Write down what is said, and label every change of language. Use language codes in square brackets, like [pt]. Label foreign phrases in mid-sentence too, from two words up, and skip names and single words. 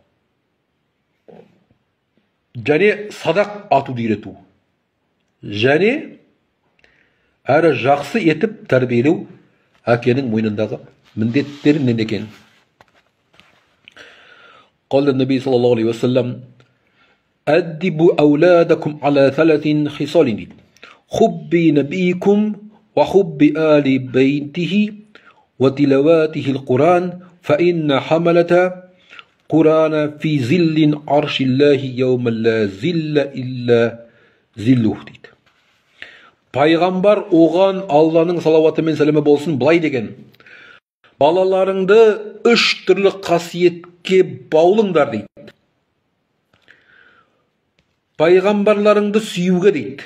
[kk] Және садақ атуды үйрету. Және әрі жақсы етіп тәрбиелеу әкенің мойнындағы міндеттерінен екен. [ar] قال النبي صلى الله عليه وسلم: أدبوا أولادكم على 3 خصال дейді. حب نبيكم وحب آل بيته وتلاوته القرآن فإن حملة قرآن في ظل عرش الله يوم لا ظل إلا ظله дейді. [kk] Пайғамбар оған Алланың салауаты мен сәлемі болсын былай деген: балаларыңды 3 түрлі қасиетке баулыңдар дейді. Пайғамбарларыңды сүюге дейді.